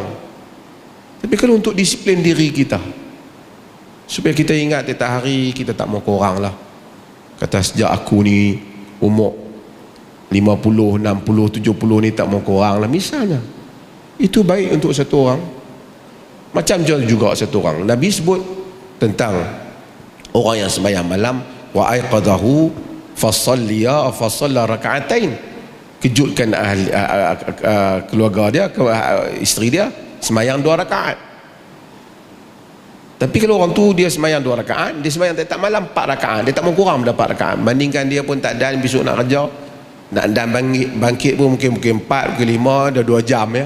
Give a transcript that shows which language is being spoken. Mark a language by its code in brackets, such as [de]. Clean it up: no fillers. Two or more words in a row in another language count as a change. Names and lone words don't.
[ms] Tapi kalau untuk disiplin diri kita, supaya kita ingat tiap hari kita tak mau kurang lah. Kata sejak aku ni umur 50, 60, 70 ni tak mau kurang lah misalnya. Itu baik untuk satu orang. Macam juga satu orang, Nabi sebut tentang orang yang sembahyang malam, [ar] وأيقظه فصلى ركعتين, [ms] kejutkan keluarga dia, isteri dia sembahyang 2 rakaat. Tapi kalau orang tu dia sembahyang 2 rakaat, dia sembahyang tak malam 4 rakaat, dia tak mau kurang pada 4 rakaat, bandingkan dia pun tak dan besok nak kerja, Nak dan bangkit pun mungkin 4, mungkin 5, dah 2 jam ya.